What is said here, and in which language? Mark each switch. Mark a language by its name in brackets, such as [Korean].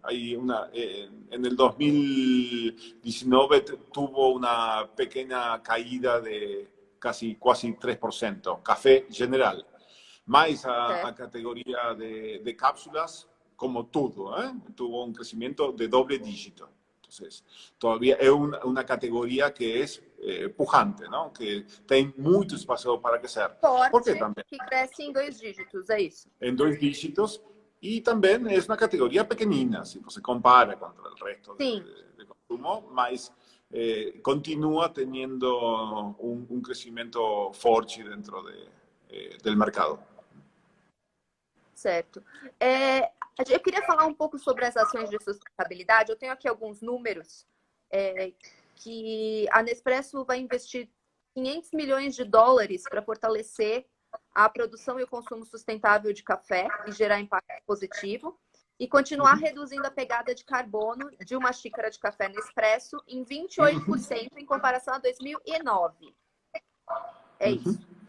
[Spanish] En el 2019 tuvo una pequeña caída de casi 3%, café general. Más a categoría de cápsulas, como todo, tuvo un crecimiento de doble dígito. Entonces, todavía es una categoría que es pujante, ¿no? Que tiene mucho espacio para crecer. [Portuguese] Forte, que cresce em 2 dígitos, é isso? [Spanish] En 2 dígitos. Y también es una categoría pequeñina, si se compara contra el resto de consumo, mas continúa teniendo un crecimiento fuerte dentro del mercado. [Portuguese] Certo. Eu queria falar um pouco sobre as ações de sustentabilidade. Eu tenho aqui alguns números que a Nespresso vai investir $500 milhões para fortalecer a produção e o consumo sustentável de café e gerar impacto positivo e continuar reduzindo a pegada de carbono de uma xícara de café Nespresso em 28% em comparação a 2009. É isso.